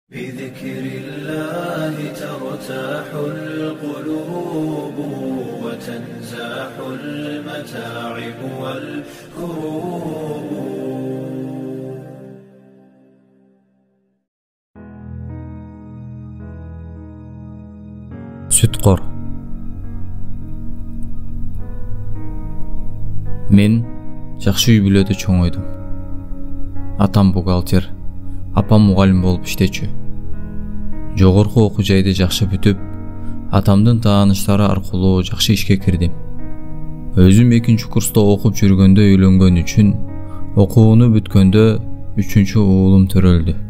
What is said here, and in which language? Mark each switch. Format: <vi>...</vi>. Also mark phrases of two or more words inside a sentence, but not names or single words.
<ar>بذكر الله ترتاح القلوب وتنزاح المتاعب والكروب. Sütqor.</ar> <ky>Men жакшы үй бүлөдө чоңойдум. Атам бухгалтер, апам мугалим болуп иштечү. Жогорку окуу жайды жакшы бүтүп, атамдын тааныштары аркылуу жакшы ишке кирдим. Өзүм 2-нчи курста окуп жүргөндө үйлөнгөн үчүн, окууну бүткөндө 3-чү уулум төрөлдү.</ky>